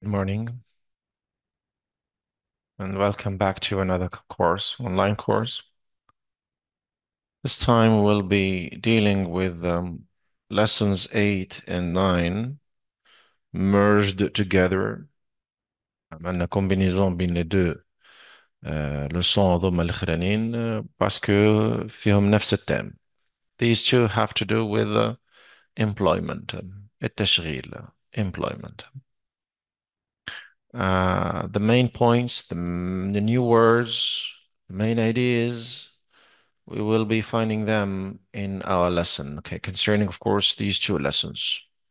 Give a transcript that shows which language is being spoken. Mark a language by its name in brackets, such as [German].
[English] Morning, and welcome back to another online course. This time we'll be dealing with lessons 8 and 9 merged together. [Arabic] عملنا combinaison بين [French] les deux leçons [Arabic] هذوما الأخرانيين [French] parce que [Arabic] فيهم نفس التيم. [English] These two have to do with employment, التشغيل, employment. The main points, the new words, the main ideas, we will be finding them in our lesson, okay, concerning, of course, these two lessons.